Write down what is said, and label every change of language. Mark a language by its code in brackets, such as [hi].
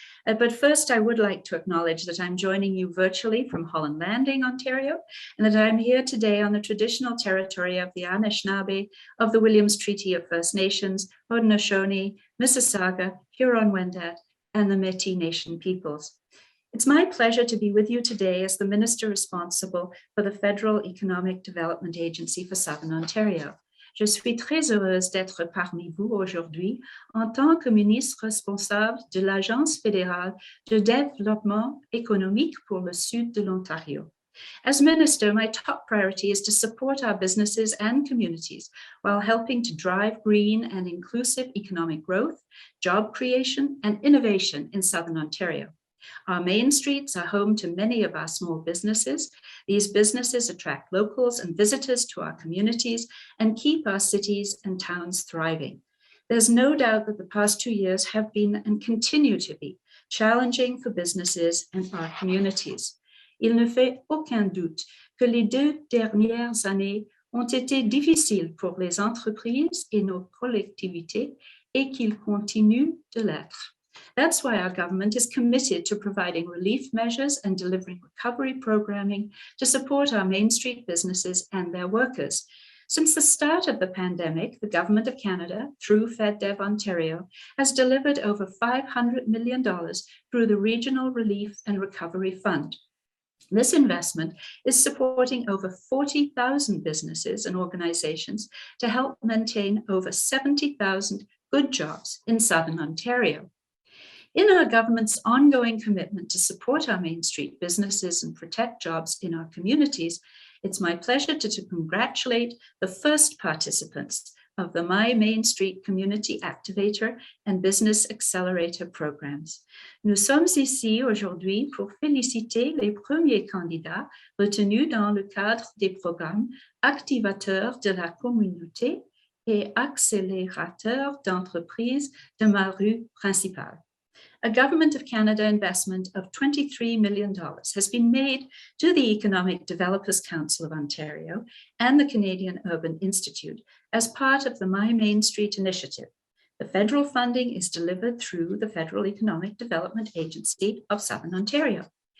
[en] But first, I would like to acknowledge that I'm joining you virtually from Holland Landing, Ontario, and that I'm here today on the traditional territory of the Anishinaabe of the Williams Treaty of First Nations, Haudenosaunee, Mississauga, Huron-Wendat, and the Métis Nation peoples. It's my pleasure to be with you today as the Minister responsible for the Federal Economic Development Agency for Southern Ontario. [fr] Je suis très heureuse d'être parmi vous aujourd'hui en tant que ministre responsable de l'Agence fédérale de développement économique pour le Sud de l'Ontario. [en] As Minister, my top priority is to support our businesses and communities while helping to drive green and inclusive economic growth, job creation, and innovation in Southern Ontario. Our main streets are home to many of our small businesses. These businesses attract locals and visitors to our communities and keep our cities and towns thriving. There's no doubt that the past 2 years have been and continue to be challenging for businesses and our communities. [fr] Il ne fait aucun doute que les 2 dernières années ont été difficiles pour les entreprises et nos collectivités et qu'ils continuent de l'être. [en] That's why our government is committed to providing relief measures and delivering recovery programming to support our Main Street businesses and their workers. Since the start of the pandemic, the Government of Canada, through FedDev Ontario, has delivered over $500 million through the Regional Relief and Recovery Fund. This investment is supporting over 40,000 businesses and organizations to help maintain over 70,000 good jobs in Southern Ontario. In our government's ongoing commitment to support our Main Street businesses and protect jobs in our communities, it's my pleasure to congratulate the first participants of the My Main Street Community Activator and Business Accelerator programs. [fr] Nous sommes ici aujourd'hui pour féliciter les premiers candidats retenus dans le cadre des programmes Activateur de la communauté et Accélérateur d'entreprise de ma rue principale. [en] A Government of Canada investment of $23 million has been made to the Economic Developers Council of Ontario and the Canadian Urban Institute as part of the My Main Street initiative. The federal funding is delivered through the Federal Economic Development Agency of Southern Ontario.